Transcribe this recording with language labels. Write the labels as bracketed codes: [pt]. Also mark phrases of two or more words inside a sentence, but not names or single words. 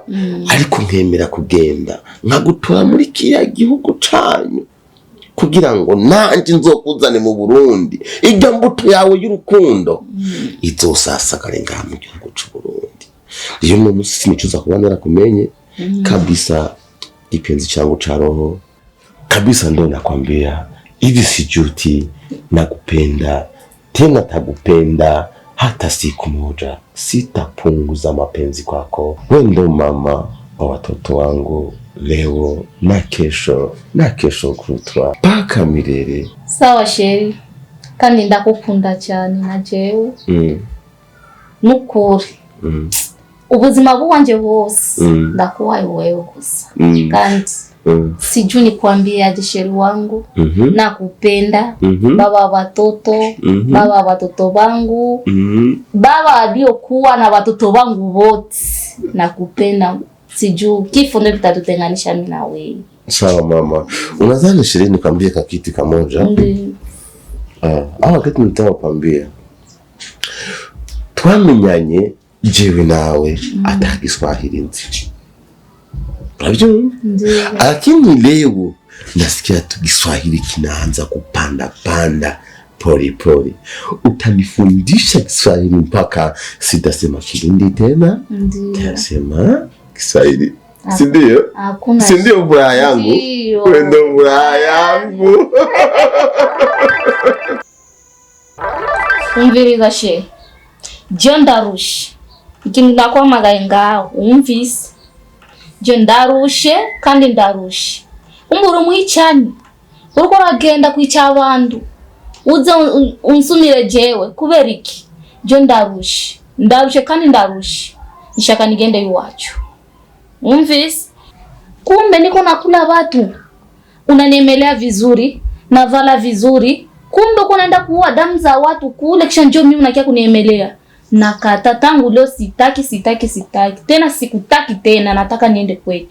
[rn] Ariko nkemera kugenda nkagutora muri kiriya gihugu canyu kugira ngo nanje nzokuzane mu Burundi, irya mbuto yawe y'urukundo izosasagare ngaha mu gihugu c'u Burundi. Iyo munsi sinicuza kuba narakumenye [sw] kabisa, kipenzi changu cha roho kabisa, ndo nakwambia hivi sijuti, nakupenda tena, takupenda hata siku moja sitapunguza mapenzi kwako. Wewe ndo mama wa watoto wangu leo na kesho kutwa paka milele. [rn] Sawa Sheri, kandi ndakukunda cyane na jewe. Nukuri ubuzima bwanje bwose ndakuwaye wewe gusa. [sw] Kandi sijui nikwambie aje Sheri wangu, nakupenda. Baba watoto bangu, baba aliokuwa na watoto wangu wote, nakupenda. Sijui kifo ndio kitatutenganisha mimi na wewe. Sawa mama, unadhani Sheri nikwambie kakiti kamoja? Wakati nitakwambia [rn] twamenyanye jewe nawe atagiswahili nzi, [sw] unajua? Lakini leo nasikia Kiswahili kinaanza kupanda pole. Utanifundisha Kiswahili mpaka sitasema Kirundi tena, tasema Kiswahili. Si ndio? Si ndio furaha yangu? Wewe ndio furaha yangu. [rn] Umviriza Sheri, je ndarushe ikintu nakwamagaye ngaho, umvise? Je ndarushe kandi ndarushe. Umbura mwicani uriko ragenda kwica abantu uza unsumire jewe kubera iki? Je ndarushe kandi ndarushe, nishaka nigende iwacu. Umvise? [sw] Kumbe niko nakula watu, unanemelea vizuri, navala vizuri, kumbe uko naenda kuua damu za watu kule, kisha njoo mimi unakia kuniemelea. Nakata tangu leo, sitaki tena, sikutaki tena, nataka niende kwetu.